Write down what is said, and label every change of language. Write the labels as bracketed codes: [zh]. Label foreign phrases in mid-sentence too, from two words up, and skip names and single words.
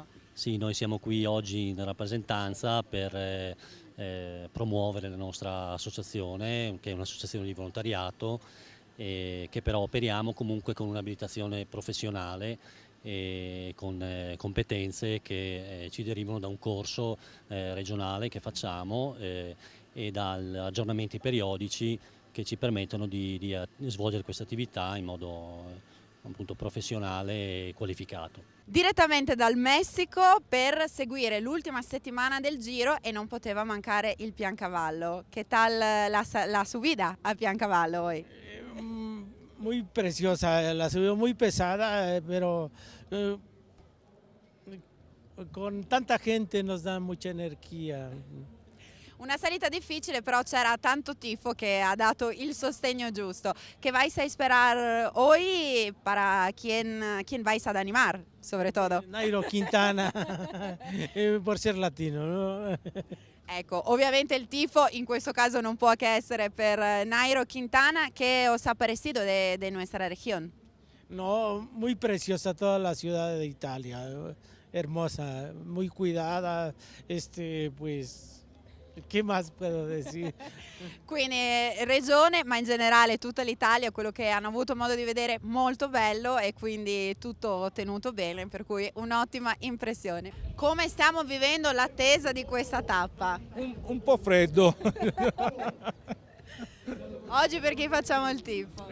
[it] Sì, noi siamo qui oggi in rappresentanza per promuovere la nostra associazione, che è un'associazione di volontariato, che però operiamo comunque con un'abilitazione professionale e con competenze che ci derivano da un corso regionale che facciamo e da aggiornamenti periodici che ci permettono di svolgere questa attività in modo appunto professionale e qualificato. Direttamente dal Messico per seguire l'ultima settimana del Giro e non poteva mancare il Piancavallo. [es] Che tal la subida a Piancavallo hoy? Muy preciosa, la subida muy pesada, pero con tanta gente nos da mucha energía. [it] Una salita difficile, però c'era tanto tifo che ha dato il sostegno giusto. [es] ¿Qué vais a esperar hoy para quién vais a animar, sobre todo? Nairo Quintana, por ser latino, ¿no? [it] Ecco, ovviamente il tifo in questo caso non può che essere per Nairo Quintana. [es] ¿Qué os ha parecido de nuestra región? No, muy preciosa toda la ciudad de Italia, hermosa, muy cuidada, pues... Che más puedo decir? [it] Quindi regione, ma in generale tutta l'Italia, quello che hanno avuto modo di vedere, molto bello e quindi tutto tenuto bene, per cui un'ottima impressione. Come stiamo vivendo l'attesa di questa tappa? Un po' freddo. Oggi per chi facciamo il tifo?